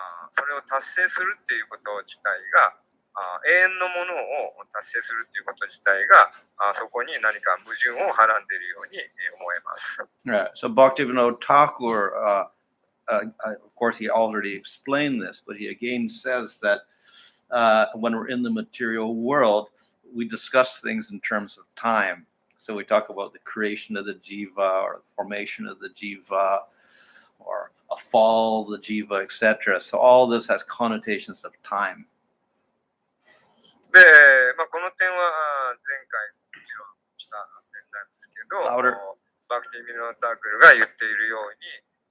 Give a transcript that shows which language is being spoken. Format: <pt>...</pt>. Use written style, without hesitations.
<ja>それを達成するっていうこと自体が、永遠のものを達成するっていうこと自体が、そこに何か矛盾をはらんでいるように思えます。</ja> <en>Yeah. So Bhaktivinoda Thakur, of course, he already explained this, but he again says that when we're in the material world, we discuss things in terms of time. So we talk about the creation of the jiva, or the formation of the jiva, or a fall of the jiva, etc. So all this has connotations of time.</en> <ja>で、この点は前回議論した点なんですけど、バクティ・ミノタークルが言っているように、</ja>